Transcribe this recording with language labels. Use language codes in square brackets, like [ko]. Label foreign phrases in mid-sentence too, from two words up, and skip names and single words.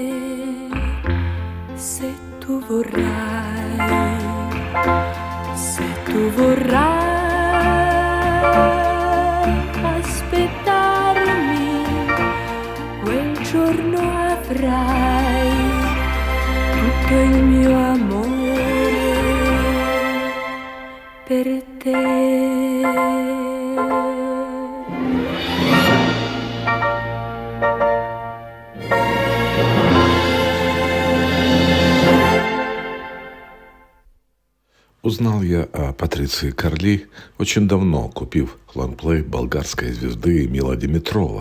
[it] Se tu vorrai, se tu vorrai aspettarmi, quel giorno avrai tutto il mio amore per te. [ru] Узнал я о Патриции Карли очень давно, купив лонгплей болгарской звезды Эмила Димитрова.